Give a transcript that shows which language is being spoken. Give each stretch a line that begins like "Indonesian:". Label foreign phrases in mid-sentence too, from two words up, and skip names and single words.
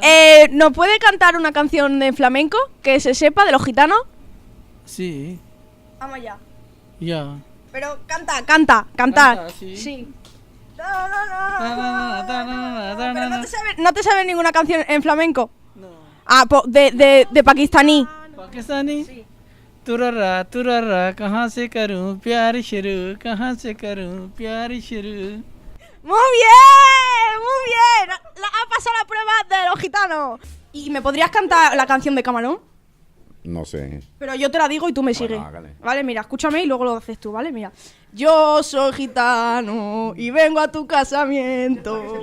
Spanish: ¿Nos puede cantar una canción de flamenco que se sepa de los gitanos? Sí, Vamos allá. ya. Pero cantar. Canta, sí. Sí. Ta, Pero no te sabes ninguna canción en flamenco. No. Ah, de pakistaní.
Urdu: پاکستانی طرّہ کہاں سے کروں پیار شروع کہاں سے کروں پیار شروع.
Spanish: Muy bien. Ha pasado la prueba de los gitanos. ¿Y me podrías cantar la canción de Camarón? No sé. Pero yo te la digo y tú me sigues. Hágale. Vale, mira, escúchame y luego lo haces tú, ¿vale? Mira. Yo soy gitano y vengo a tu casamiento.